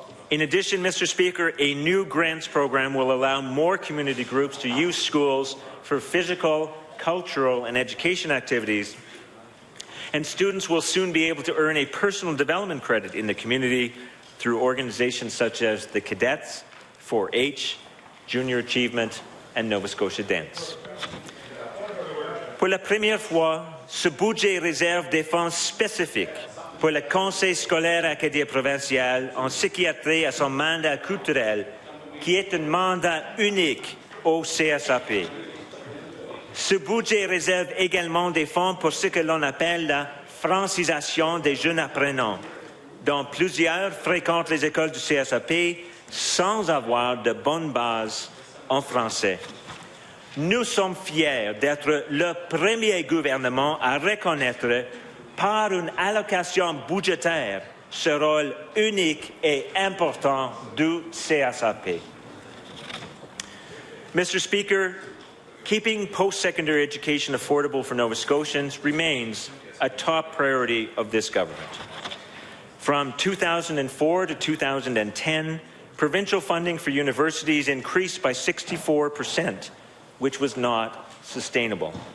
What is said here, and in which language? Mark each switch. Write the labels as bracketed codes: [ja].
[en] In addition, Mr. Speaker, a new grants program will allow more community groups to use schools for physical, cultural, and education activities, and students will soon be able to earn a personal development credit in the community through organizations such as the Cadets, 4-H, Junior Achievement, and Nova Scotia Dance. [fr] Pour la première fois, ce budget réserve des fonds spécifiques pour le Conseil scolaire acadien provincial en ce qui a trait à son mandat culturel, qui est un mandat unique au CSAP. Ce budget réserve également des fonds pour ce que l'on appelle la francisation des jeunes apprenants, dont plusieurs fréquentent les écoles du CSAP sans avoir de bonnes bases en français. Nous sommes fiers d'être le premier gouvernement à reconnaître par une allocation budgétaire ce rôle unique et important du CSAP. [en] Mr. Speaker, keeping post-secondary education affordable for Nova Scotians remains a top priority of this government. From 2004 to 2010, provincial funding for universities increased by 64%, which was not sustainable.